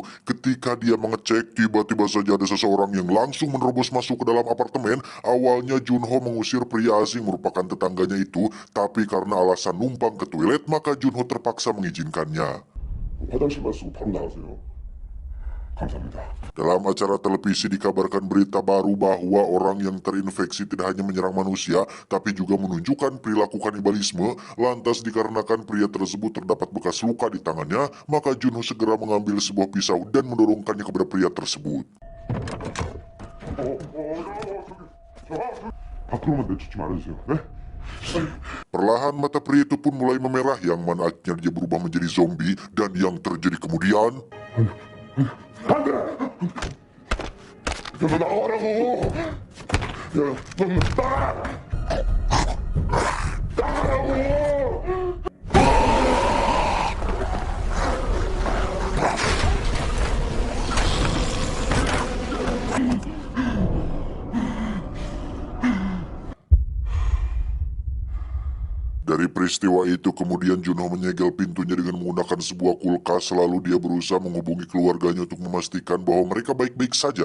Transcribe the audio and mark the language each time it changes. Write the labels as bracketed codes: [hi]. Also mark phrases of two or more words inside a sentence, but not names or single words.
[id] Ketika dia mengecek, tiba-tiba saja ada seseorang yang langsung menerobos masuk ke dalam apartemen. Awalnya Junho mengusir pria asing merupakan tetangganya itu, tapi karena alasan numpang ke toilet, maka Junho terpaksa mengizinkannya. [ko] 화장실만 쓰고 바로 나가세요. 감사합니다. [id] Dalam acara televisi dikabarkan berita baru bahwa orang yang terinfeksi tidak hanya menyerang manusia, tapi juga menunjukkan perilaku kanibalisme. Lantas dikarenakan pria tersebut terdapat bekas luka di tangannya, maka Junho segera mengambil sebuah pisau dan mendorongkannya kepada pria tersebut. [ko] 밖으로만 내쫓지 말아주세요. 네? [id] Perlahan mata pria itu pun mulai memerah yang mana akhirnya dia berubah menjadi zombie, dan yang terjadi kemudian... [ko] 안 돼! 야, 너 나가라고! 야, 너 나가! 나가라고! [id] Dari peristiwa itu kemudian Junho menyegel pintunya dengan menggunakan sebuah kulkas, lalu dia berusaha menghubungi keluarganya untuk memastikan bahwa mereka baik-baik saja.